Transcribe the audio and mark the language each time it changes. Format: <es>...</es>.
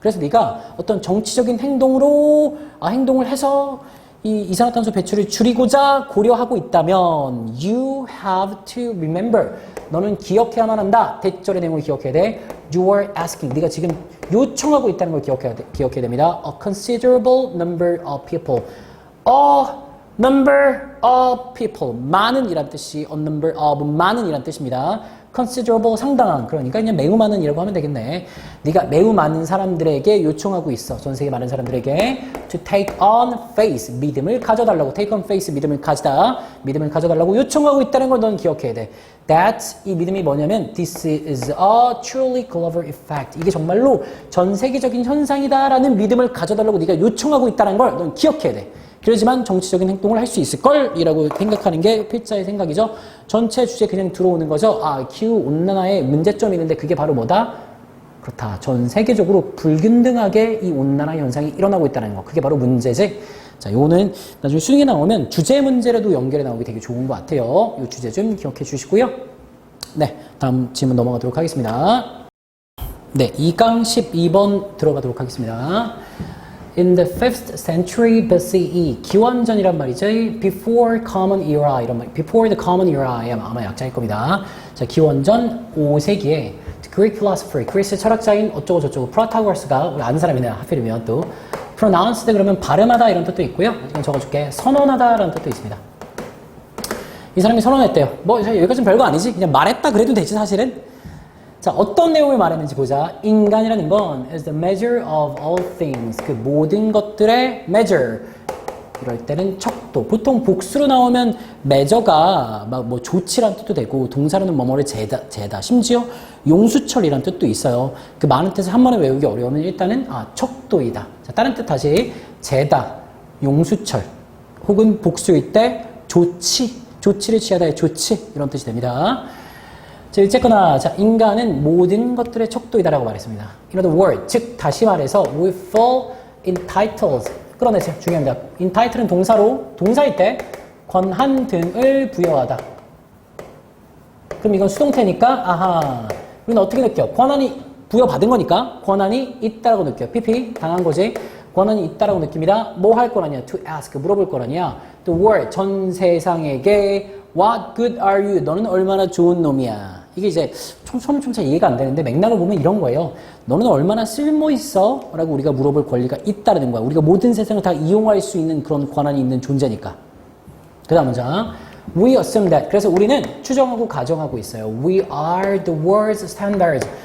<ko>그래서 네가 어떤 정치적인 행동을 해서 이 이산화탄소 배출을 줄이고자 고려하고 있다면</ko> <en>you have to remember,</en> <ko>너는 기억해야만 한다. 대절의 내용을 기억해야 돼.</ko> <en>You are asking,</en> <ko>네가 지금 요청하고 있다는 걸 기억해야 됩니다.</ko> <en>A considerable number of people. A number of people,</en> <ko>많은 이란 뜻이</ko> <en>a number of,</en> <ko>많은 이란 뜻입니다. considerable, 상당한, 그러니까 그냥 매우 많은 이라고 하면 되겠네. 네가 매우 많은 사람들에게 요청하고 있어. 전 세계 많은 사람들에게</ko> <en>to take on faith,</en> <ko>믿음을 가져달라고.</ko> <en>take on faith,</en> <ko>믿음을 가져달라고 요청하고 있다는 걸 넌 기억해야 돼. that, 이 믿음이 뭐냐면</ko> <en>this is a truly global effect,</en> <ko>이게 정말로 전 세계적인 현상이다라는 믿음을 가져달라고 네가 요청하고 있다는 걸 넌 기억해야 돼. 그러지만 정치적인 행동을 할 수 있을 걸이라고 생각하는 게 필자의 생각이죠. 전체 주제 그냥 들어오는 거죠. 기후온난화에 문제점이 있는데 그게 바로 뭐다? 그렇다. 전 세계적으로 불균등하게 이 온난화 현상이 일어나고 있다는 거. 그게 바로 문제지. 자, 요거는 나중에 수능에 나오면 주제 문제라도 연결해 나오기 되게 좋은 것 같아요. 요 주제 좀 기억해 주시고요. 네, 다음 질문 넘어가도록 하겠습니다. 네, 2강 12번 들어가도록 하겠습니다.</ko> <en>In the 5th century BCE,</en> <ko>기원전이란 말이죠.</ko> <en>Before Common Era, 이런 말. Before the Common Era</en> <ko>에 아마 약자일 겁니다. 자, 기원전 5세기에</ko> <en>Greek philosopher,</en> <ko>그리스 철학자인 어쩌고 저쩌고 프로타고라스가, 우리 아는 사람이네요. 하필이면 또 pronounced 그러면 발음하다 이런 뜻도 있고요. 이건 적어줄게. 선언하다라는 뜻도 있습니다. 이 사람이 선언했대요. 뭐 여기까지는 별거 아니지. 그냥 말했다 그래도 되지 사실은. 자, 어떤 내용을 말했는지 보자. 인간이라는 건</ko> <en>is the measure of all things.</en> <ko>그 모든 것들의 measure. 이럴 때는 척도. 보통 복수로 나오면 measure가 막 뭐 조치란 뜻도 되고 동사로는 뭐뭐를 재다. 심지어 용수철이란 뜻도 있어요. 그 많은 뜻을 한 번에 외우기 어려우면 일단은 척도이다. 자, 다른 뜻 다시 재다, 용수철. 혹은 복수일 때 조치를 취하다의 조치 이런 뜻이 됩니다. 자, 어쨌거나, 자, 인간은 모든 것들의 척도이다라고 말했습니다.</ko> <en>In other words,</en> <ko>즉, 다시 말해서,</ko> <en>we fall entitled.</en> <ko>끌어내세요. 중요합니다. entitle은 동사일 때, 권한 등을 부여하다. 그럼 이건 수동태니까, 우리는 어떻게 느껴? 권한이 부여받은 거니까, 권한이 있다라고 느껴요. PP, 당한 거지. 권한이 있다라고 느낍니다. 뭐 할 거라냐?</ko> <en>To ask,</en> <ko>물어볼 거라냐?</ko> <en>The world,</en> <ko>전 세상에게,</ko> <en>what good are you?</en> <ko>너는 얼마나 좋은 놈이야. 이게 이제 저는 좀 잘 이해가 안 되는데 맥락을 보면 이런 거예요. 너는 얼마나 쓸모 있어? 라고 우리가 물어볼 권리가 있다는 거야. 우리가 모든 세상을 다 이용할 수 있는 그런 권한이 있는 존재니까.</ko> <en>그 다음 문장. We assume that.</en> <ko>그래서 우리는 추정하고 가정하고 있어요.</ko> <en>We are the world's standards.</en>